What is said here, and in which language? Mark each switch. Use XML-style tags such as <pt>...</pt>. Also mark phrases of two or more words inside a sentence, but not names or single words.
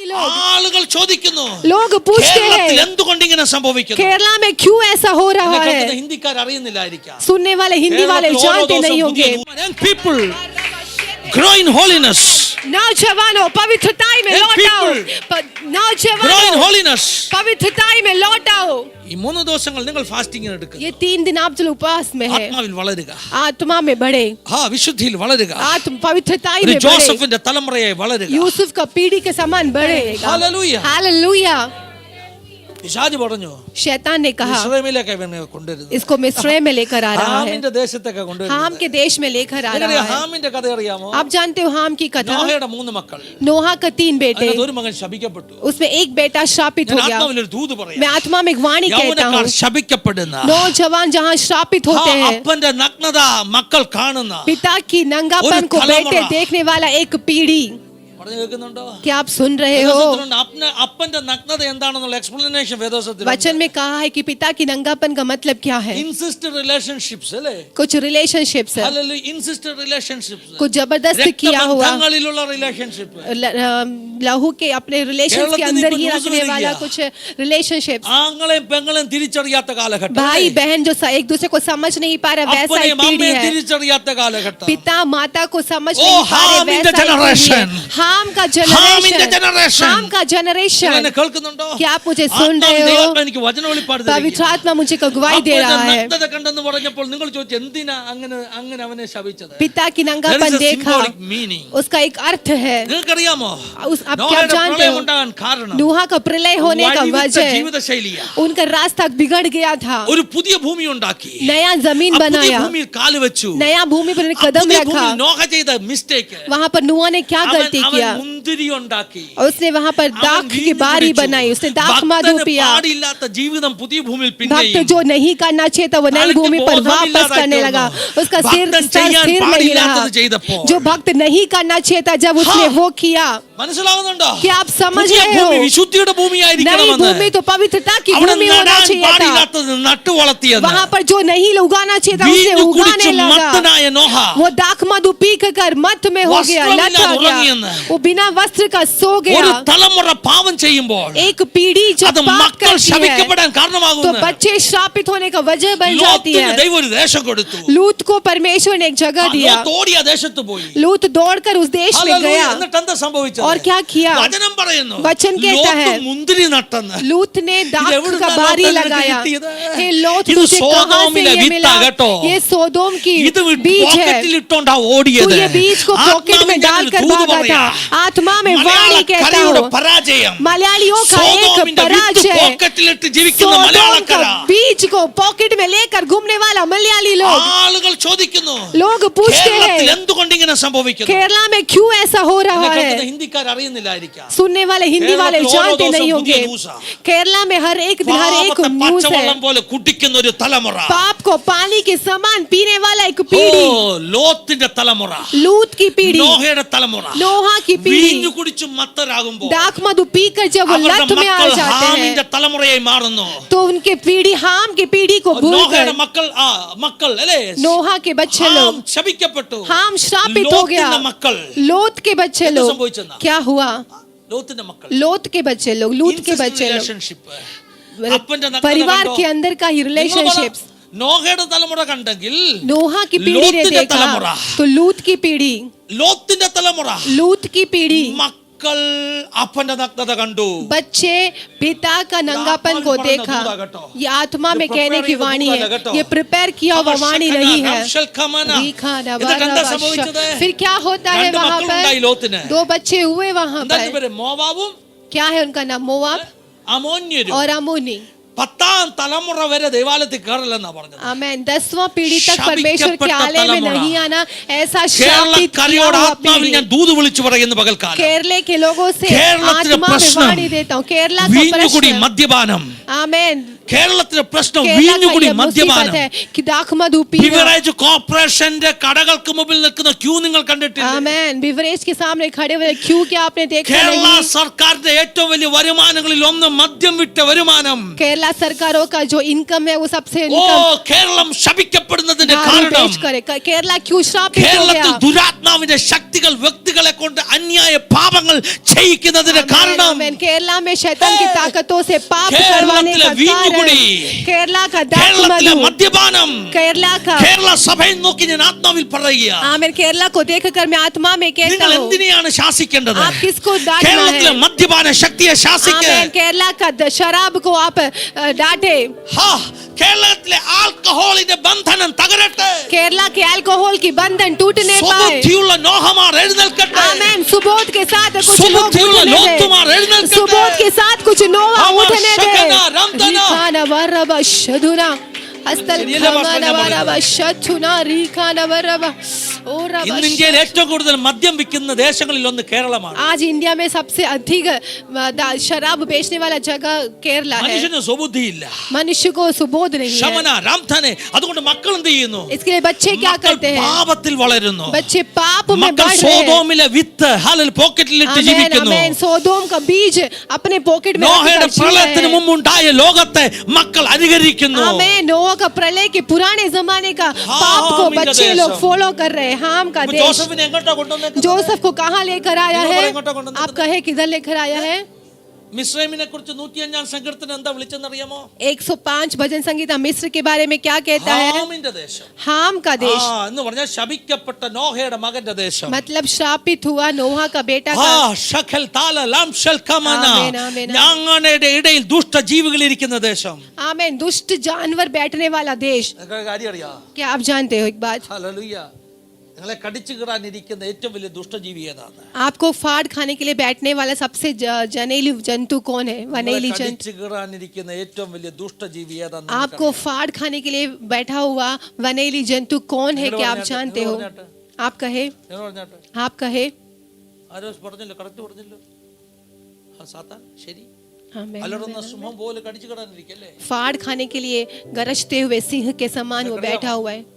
<ml>ആളുകൾ ചോദിക്കുന്നു,</ml> <hi>लोग पूछते हैं</hi> <ml>എന്തുകൊണ്ട് ഇങ്ങനെ സംഭവിക്കുന്നു?</ml> <hi>केरला में क्यों ऐसा हो रहा है?</hi> <ml>ഹിന്ദിക്കാർ അറിയുന്നില്ലായിരിക്കാം.</ml> <hi>सुनने वाले हिंदी वाले जानते नहीं होंगे.</hi> <en>People grow in holiness.</en> <hi>नौजवानों पवित्रताई में लौट आओ. नौजवानों पवित्रताई में लौट आओ.</hi> <ml>ഈ 3 ദിവസങ്ങൾ നിങ്ങൾ ഫാസ്റ്റിംഗ് എടുക്കുക.</ml> <hi>ये 3 दिन आप जो उपवास में है,</hi> <ml>ആത്മാവിൽ വളരുക,</ml> <hi>आत्मा में बढ़े,</hi> <ml>വിശുദ്ധിയിൽ വളരുക,</ml> <hi>आत्म पवित्रताई में बढ़े,</hi> <ml>ജോസഫിന്റെ തലമുറയായി വളരുക,</ml> <hi>यूसुफ का पीढ़ी के समान बढ़ेगा. हालेलुया, हालेलुया.</hi> <ml>പിശാച് പറഞ്ഞു,</ml> <hi>शैतान ने कहा</hi> <ml>ഇസ്രായേലിലേക്ക് അവനെ കൊണ്ടുവരുന്നു,</ml> <hi>इसको मिस्र में लेकर आ रहा है,</hi> <ml>ഹാമിന്റെ ദേശത്തേക്ക് കൊണ്ടുവരുന്നു.</ml> <hi>हाम के देश में लेकर आ रहा है.</hi> <ml>ഹാമിന്റെ കഥ അറിയാമോ?</ml> <hi>आप जानते हो हाम की कथा?</hi> <ml>നോഹയുടെ 3 മക്കൾ,</ml> <hi>नोहा का 3 बेटे,</hi> <ml>ഒരു മകൻ ശപിക്കപ്പെട്ടു.</ml> <hi>उसमें एक बेटा श्रापित हो गया.</hi> <ml>ആത്മാവിൽ ഒരു ദൂത് പറയാം,</ml> <hi>मैं आत्मा में एक वाणी कहता हूँ,</hi> <ml>ശപിക്കപ്പെടുന്ന</ml> <hi>नौजवान जहाँ श्रापित होते हैं,</hi> <ml>അപ്പന്റെ നഗ്നത മക്കൾ കാണുന്ന,</ml> <hi>पिता की नंगापन को बेटे देखने वाला एक पीढ़ी.</hi> <ml>പറഞ്ഞു കേൾക്കുന്നുണ്ടോ?</ml> <hi>क्या आप सुन रहे हो?</hi> <ml>അപ്പന്റെ നഗ്നത എന്താണെന്നുള്ള എക്സ്പ്ലനേഷൻ വേദോസത്തിൽ</ml> <hi>वचन में कहा है कि पिता की नंगापन का मतलब क्या है.</hi> <en>incested relationships</en> <ml>അല്ലേ?</ml> <hi>कुछ रिलेशनशिप्स है,</hi> <ml>ഹല്ലേലൂയ,</ml> <en>incested relationships,</en> <hi>कुछ जबरदस्त किया हुआ,</hi> <ml>ബന്ധങ്ങളിലുള്ള റിലേഷൻഷിപ്പ്,</ml> <hi>लहू के अपने रिलेशंस के अंदर ही रखने वाला कुछ रिलेशनशिप्स.</hi> <ml>ആങ്ങളെയും പെങ്ങളെയും തിരിച്ചറിയാത്ത കാലഘട്ടം,</ml> <hi>भाई बहन जो एक दूसरे को समझ नहीं पा रहा वैसा एक पीढ़ी है.</hi> <ml>തിരിച്ചറിയാത്ത കാലഘട്ടം,</ml> <hi>पिता माता को समझ नहीं पा रहे वैसा जनरेशन, हाम का जनरेशन, हाम का जनरेशन.</hi> <ml>കേൾക്കുന്നുണ്ടോ?</ml> <hi>क्या आप मुझे सुन रहे हो?</hi> <ml>എനിക്ക് വചന വെളിപ്പാട്</ml> <hi>पवित्र आत्मा मुझे गवाही दे रहा है.</hi> <ml>നഗ്നത കണ്ടെന്ന് പറഞ്ഞപ്പോൾ നിങ്ങൾ ചോദിച്ചു എന്തിനാ അങ്ങനെ അവനെ ശപിച്ചത്?</ml> <hi>पिता की नंगापन देखा, उसका एक अर्थ है.</hi> <ml>നിങ്ങൾക്കറിയാമോ</ml> <hi>आप क्या जानते हो? नूहा का प्रलय होने का वजह</hi> <ml>ജീവിതശൈലിയാ.</ml> <hi>उनका रास्ता बिगड़ गया था.</hi> <ml>ഒരു പുതിയ ഭൂമി ഉണ്ടാക്കി,</ml> <hi>नया जमीन बनाया,</hi> <ml>ഭൂമിയിൽ കാല് വെച്ചു,</ml> <hi>नया भूमि पर कदम रखा.</hi> <ml>നോഹ ചെയ്ത മിസ്റ്റേക്ക്,</ml> <hi>वहां पर नूहा ने क्या गलती किया?</hi> <ml>മുന്തിരി ഉണ്ടാക്കി,</ml> <hi>उसने वहां पर दाख की बारी बनाई, उसने दाख मधु पिया.</hi> <ml>പാടില്ലാത്ത ജീവിതം പുതിയ ഭൂമിയിൽ</ml> <hi>भक्त</hi> <ml>പിന്നെയും,</ml> <hi>जो नहीं करना चाहिए था वो नई भूमि पर वापस करने लगा. उसका सिर स्थिर नहीं रहा. जो भक्त नहीं करना चाहिए था जब उसने वो किया.</hi> <ml>മനസ്സിലാവുന്നുണ്ടോ?</ml> <hi>क्या आप समझ रहे हो?</hi> <ml>വിശുദ്ധിയുടെ</ml> <hi>नई</hi> <ml>ഭൂമിയായിരിക്കണമെന്ന്,</ml> <hi>भूमि तो पवित्रता की भूमि होना चाहिए था.</hi> <ml>പാടില്ലാത്തത് നട്ടു വളർത്തിയത്,</ml> <hi>वहां पर जो नहीं उगाना चाहिए था उसे उगाने लगा.</hi> <ml>മത്തനായ നോഹ</ml> <hi>वो दाख मधु पी कर मत में हो गया, लत हो गया. वो बिना वस्त्र का सो</hi> <ml>ഒരു</ml> <hi>गया.</hi> <ml>തലമുറ പാപം ചെയ്യുമ്പോൾ</ml> <hi>एक पीढ़ी जब</hi> <ml>അത്</ml> <hi>पाप</hi> <ml>മക്കൾ</ml> <hi>करती है</hi> <ml>ശപിക്കപ്പെടാൻ</ml> <hi>तो</hi> <ml>കാരണമാകുന്നു.</ml> <hi>बच्चे श्रापित होने का वजह बन जाती</hi> <ml>ലോത്തിന്</ml> <hi>है.</hi> <ml>ദൈവം ഒരു ദേശം കൊടുത്തു,</ml> <hi>लूत को परमेश्वर ने एक जगह दिया.</hi> <ml>ലോത്ത് ഓടി ആ ദേശത്ത് പോയി.</ml> <hi>लूत दौड़कर उस देश में</hi> <ml>ഹല്ലേലൂയ.</ml> <hi>गया.</hi> <ml>എന്നിട്ട് എന്താ സംഭവിച്ചത്?</ml> <hi>और क्या किया?</hi> <ml>വചനം പറയുന്നു,</ml> <hi>वचन कहता है,</hi> <ml>ലോത്ത് മുന്തിരി നട്ടെന്ന്.</ml> <hi>लूत ने दाख का बारी लगाया. हे लोत,</hi> <ml>ഇത്</ml> <hi>तुझे कहां से</hi> <ml>സോദോമിലെ</ml> <hi>ये</hi> <ml>വിത്താ</ml> <hi>मिला?</hi> <ml>കേട്ടോ.</ml> <hi>ये सोदोम की</hi> <ml>ഇത്</ml> <hi>बीज है.</hi> <ml>പോക്കറ്റിൽ ഇട്ടോണ്ടാ</ml> <hi>तू</hi> <ml>ഓടിയത്.</ml> <hi>ये बीज को पॉकेट में डालकर भागा था. आत्मा में वाणी कहता हूँ,</hi> <ml>പരാജയം,</ml> <hi>मलयालियों का एक</hi> <ml>സോദോമിന്റെ വിത്ത്</ml> <hi>पराजय,</hi> <ml>പോക്കറ്റിലിട്ട് ജീവിക്കുന്ന</ml> <hi>सोदोम</hi> <ml>മലയാളക്കാരാ.</ml> <hi>का बीज को पॉकेट में लेकर घूमने वाला मलयाली लोग.</hi> <ml>ആളുകൾ ചോദിക്കുന്നു,</ml> <hi>लोग पूछते</hi> <ml>കേരളത്തിൽ</ml> <hi>हैं</hi> <ml>എന്തുകൊണ്ട് ഇങ്ങനെ സംഭവിക്കുന്നു?</ml> <hi>केरला में क्यों ऐसा हो रहा है?</hi> <ml>ഹിന്ദിക്കാർ അറിയുന്നില്ലായിരിക്കാം.</ml> <hi>सुनने वाले हिंदी वाले जानते नहीं होंगे. केरला में हर एक दिन हर एक न्यूज़ है.</hi> <ml>പച്ചവെള്ളം പോലെ കുടിക്കുന്ന ഒരു തലമുറ,</ml> <hi>पाप को पानी के समान पीने वाला एक पीढ़ी.</hi> <ml>ലോത്തിന്റെ തലമുറ,</ml> <hi>लूत की पीढ़ी,</hi> <ml>നോഹയുടെ തലമുറ,</ml> <hi>नोहा की पीढ़ी.</hi> <ml>വീഞ്ഞു കുടിച്ചു മത്തരാകുമ്പോൾ</ml> <hi>दाख मधु पीकर जब वो लत में आ जाते हैं</hi> <ml>ഹാമിന്റെ തലമുറയായി മാറുന്നു.</ml> <hi>तो उनके पीढ़ी हाम की पीढ़ी को भूलकर</hi> <ml>നോഹയുടെ മക്കൾ അല്ലേ,</ml> <hi>नोहा के बच्चे</hi> <ml>ഹാം</ml> <hi>लोग,</hi> <ml>ശപിക്കപ്പെട്ടു.</ml> <hi>हाम श्रापित हो गया.</hi> <ml>ലോത്തിന്റെ മക്കൾ,</ml> <hi>लोत के बच्चे</hi> <ml>എന്ത്</ml> <hi>लोग,</hi> <ml>സംഭവിച്ചെന്നാ?</ml> <hi>क्या हुआ?</hi> <ml>ലോത്തിന്റെ മക്കൾ,</ml> <hi>लोत के बच्चे लोग, लूत के बच्चे लोग,</hi> <ml>റിലേഷൻഷിപ്പ്, അപ്പന്റെ നഗ്നത</ml> <hi>परिवार</hi> <ml>കണ്ടോ?</ml> <hi>के अंदर का ही रिलेशनशिप्स.</hi> <ml>നോഹയുടെ തലമുറ കണ്ടെങ്കിൽ</ml> <hi>नोहा की पीढ़ी ने</hi> <ml>ലോത്തിന്റെ</ml> <hi>देखा</hi> <ml>തലമുറ,</ml> <hi>तो लूत की पीढ़ी,</hi> <ml>ലോത്തിന്റെ തലമുറ,</ml> <hi>लूत की पीढ़ी,</hi> <ml>മക്കൾ അപ്പന്റെ നഗ്നത കണ്ടു.</ml> <hi>बच्चे पिता का नंगापन को देखा. ये आत्मा में कहने की वाणी है, ये प्रिपेयर किया हुआ वाणी नहीं है. फिर क्या होता है वहां पर? 2 बच्चे हुए वहां पर.</hi> <ml>മോവാബും</ml> <hi>क्या है उनका नाम? मोआब</hi> <ml>അമോന്യരും.</ml> <hi>और अमोनी.</hi> <ml>10ാം തലമുറ വരെ ദൈവാലയത്തിൽ കയറില്ലെന്നാ പറഞ്ഞത്.</ml> <hi>आमेन. 10वां पीढ़ी तक परमेश्वर के आलय में नहीं आना, ऐसा श्रापित किया</hi> <ml>കേരളക്കരയോട്</ml> <hi>हुआ</hi> <ml>ആത്മാവിൽ</ml> <hi>पीढ़ी.</hi> <ml>ഞാൻ ദൂത് വിളിച്ചു പറയുന്നു പകൽക്കാലം.</ml> <hi>केरले के लोगों से</hi> <ml>കേരളത്തിലെ</ml> <hi>आत्मा में</hi> <ml>പ്രശ്നം</ml> <hi>वाणी देता हूँ. केरला का</hi> <ml>വീഞ്ഞുകുടി,</ml> <hi>प्रश्न,</hi> <ml>മദ്യപാനം,</ml> <hi>आमेन,</hi> <ml>കേരളത്തിലെ പ്രശ്നം</ml> <hi>केरला का</hi> <ml>വീഞ്ഞുകുടി,</ml> <hi>ये मुसीबत</hi> <ml>മദ്യപാനം.</ml> <hi>है कि दाख मधु पीना।</hi> <ml>ബിവറേജ് കോർപ്പറേഷന്റെ കടകൾക്ക് മുമ്പിൽ നിൽക്കുന്ന ക്യൂ നിങ്ങൾ കണ്ടിട്ടില്ലേ?</ml> <hi>आमेन। बिवरेज के सामने खड़े हुए क्यू क्या आपने देखा</hi> <ml>കേരള</ml> <hi>नहीं?</hi> <ml>സർക്കാരിന്റെ ഏറ്റവും വലിയ വരുമാനങ്ങളിൽ ഒന്ന് മദ്യം വിറ്റ വരുമാനം.</ml> <hi>केरला सरकारों का जो इनकम है वो सबसे</hi> <ml>ഓ,</ml> <hi>इनकम</hi> <ml>കേരളം ശപിക്കപ്പെടുന്നതിന്റെ</ml> <hi>दारू</hi> <ml>കാരണം</ml> <hi>बेच करे। केरला क्यों श्रापित हो</hi> <ml>കേരളത്തിൽ</ml> <hi>गया?</hi> <ml>ദുരാത്മാവിന്റെ ശക്തികൾ വ്യക്തികളെ കൊണ്ട് അന്യായ പാപങ്ങൾ ചെയ്യിക്കുന്നതിന്റെ കാരണം</ml> <hi>आमेन। केरला में शैतान की ताकतों से पाप केरला करवाने का</hi> <ml>വീഞ്ഞുകുടി,</ml> <hi>कारण केरला का दाख</hi> <ml>കേരളത്തിലെ</ml> <hi>मधु,</hi> <ml>മദ്യപാനം.</ml> <hi>केरला का</hi> <ml>കേരള സഭയെ നോക്കി ഞാൻ ആത്മാവിൽ പറയുക,</ml> <hi>आमेन। केरला को देखकर मैं आत्मा में कहता</hi> <ml>നിങ്ങൾ</ml> <hi>हूँ,</hi> <ml>എന്തിനെയാണ് ശാസിക്കേണ്ടത്?</ml> <hi>आप किसको डांटना</hi> <ml>കേരളത്തിലെ</ml> <hi>है?</hi> <ml>മദ്യപാന ശക്തിയെ ശാസിക്കുക.</ml> <hi>आमेन। केरला का शराब को आप डांटे।</hi> <ml>കേരളത്തിലെ ആൽക്കഹോളിന്റെ ബന്ധനം തകരട്ടെ.</ml> <hi>केरला के अल्कोहल की बंधन टूटने पाए।</hi> <ml>സുബുദ്ധിയുള്ള നോഹമാർ എഴുന്നേൽക്കട്ടെ.</ml> <hi>आमेन। सुबोध के साथ कुछ लोग</hi> <ml>സുബുദ്ധിയുള്ള</ml> <hi>उठने</hi> <ml>ലോത്തുമാർ</ml> <hi>दे।</hi> <ml>എഴുന്നേൽക്കട്ടെ.</ml> <hi>सुबोध के साथ कुछ नोवा अमर उठने दे। शकना, रमदना। रिखाना वरबा शदुना हस्तल</hi> <ml>ശരിയല്ലേ പാസ്റ്റർ खमाना ഞാൻ वरबा शथुना रिखाना वरबा ओ रबा। ഇന്ന് ഇന്ത്യയിൽ ഏറ്റവും കൂടുതൽ മദ്യം വിൽക്കുന്ന ദേശങ്ങളിൽ ഒന്ന് കേരളമാണ്.</ml> <hi>आज इंडिया में सबसे अधिक शराब बेचने वाला जगह केरला है।</hi> <ml>മനുഷ്യന് സുബുദ്ധിയില്ല,</ml> <hi>मनुष्य को सुबोध नहीं है, ശമന രാംധനെ.</hi> <ml>അതുകൊണ്ട് മക്കൾ എന്ത് ചെയ്യുന്നു?</ml> <hi>इसके लिए बच्चे क्या</hi> <ml>മക്കൾ</ml> <hi>करते हैं?</hi> <ml>പാപത്തിൽ വളരുന്നു.</ml> <hi>बच्चे पाप में</hi> <ml>മക്കൾ</ml> <hi>बढ़ रहे हैं।</hi> <ml>സോദോമിലെ വിത്ത് ഹാലൽ പോക്കറ്റിലിട്ട്</ml> <hi>आमेन,</hi> <ml>ജീവിക്കുന്നു.</ml> <hi>आमेन। सोदोम का बीज अपने पॉकेट में</hi> <ml>നോഹയുടെ</ml> <hi>रखकर जी रहे</hi> <ml>പ്രളയത്തിന്</ml> <hi>हैं।</hi> <ml>മുമ്പുണ്ടായ ലോകത്തെ മക്കൾ അനുകരിക്കുന്നു.</ml> <hi>आमेन। नोह का प्रलय के पुराने जमाने का पाप को हाम बच्चे का लोग देश। फॉलो कर रहे हैं। हाम का देश।</hi> <ml>ജോസഫിനെ എങ്ങോട്ടാ കൊണ്ടുവന്നേക്കുന്നത്?</ml> <hi>जोसेफ को कहाँ लेकर आया इन्होंने है?</hi> <ml>एंगोटा കൊണ്ടുവന്നത്?</ml> <hi>आप कहे किधर लेकर आया है?</hi> <ml>മിസ്രൈമിനെ കുറിച്ച് 105 സങ്കീർത്തനം എന്താ വിളിച്ചെന്നറിയാമോ?</ml> <hi>105 भजन संगीता मिस्र के बारे में क्या कहता है?</hi> <ml>ഹാമിന്റെ ദേശം.</ml> <hi>हाम का देश</hi> <ml>എന്ന് പറഞ്ഞാൽ ശപിക്കപ്പെട്ട നോഹയുടെ മകന്റെ ദേശം.</ml> <hi>मतलब श्रापित हुआ नोहा का बेटा का। ഷഖൽ താല ലാംശൽ കമന.</hi> <ml>ആമേൻ, ആമേൻ, ആമേൻ। ഞങ്ങളുടെ ഇടയിൽ ദുഷ്ട ജീവികൾ ഇരിക്കുന്ന ദേശം.</ml> <hi>आमेन। दुष्ट जानवर बैठने वाला देश।</hi> <ml>നിങ്ങൾക്ക് കാര്യം അറിയാ?</ml> <hi>क्या आप जानते हो एक बात?</hi> <ml>ഹല്ലേലൂയ. നിങ്ങളെ കടിച്ചു കീറാൻ ഇരിക്കുന്ന ഏറ്റവും വലിയ ദുഷ്ടജീവി ഏതാണ്?</ml> <hi>आपको फाड़ खाने के लिए बैठने वाला सबसे जनेली जंतु कौन है? वनेली जंतु।</hi> <ml>കടിച്ചു കീറാൻ ഇരിക്കുന്ന ഏറ്റവും വലിയ ദുഷ്ടജീവി ഏതാണ്?</ml> <hi>आपको फाड़ खाने के लिए बैठा हुआ वनेली जंतु कौन है? क्या आप जानते हो? आप कहे, आप कहे।</hi> <ml>ആരോ പറഞ്ഞല്ലോ, കറക്റ്റ് പറഞ്ഞല്ലോ. സാത്താൻ. ശരി.</ml> <hi>आमेन।</hi> <ml>അലറുന്ന സിംഹം പോലെ കടിച്ചു കീറാനിരിക്കല്ലേ?</ml> <hi>फाड़ खाने के लिए गरजते हुए सिंह के समान वो बैठा हुआ है।</hi>